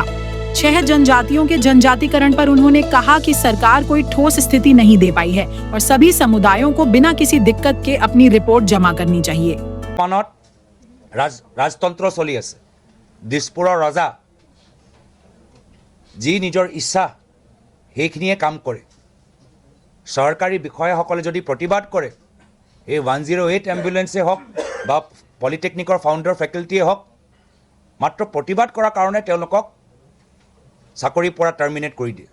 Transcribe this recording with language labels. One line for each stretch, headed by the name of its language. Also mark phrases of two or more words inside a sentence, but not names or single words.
Hindi: 6 जनजातियों के जनजातिकरण पर उन्होंने कहा कि सरकार कोई ठोस स्थिति नहीं दे पाई है और सभी समुदायों को बिना किसी दिक्कत के अपनी रिपोर्ट जमा करनी चाहिए।
Assamese: ৰাজতন্ত্ৰ চলি আছে, দিছপুৰৰ ৰজা জী নিজৰ ইচ্ছা সেইখিনিয়ে কাম কৰে। চৰকাৰী বিষয়াসকলে যদি প্ৰতিবাদ কৰে, এই 108 এম্বুলেন্সে হওক বা পলিটেকনিকৰ ফাউণ্ডাৰ ফেকাল্টিয়ে হওক, মাত্ৰ প্ৰতিবাদ কৰাৰ কাৰণে তেওঁলোকক চাকৰিৰ পৰা টাৰ্মিনেট কৰি দিয়ে।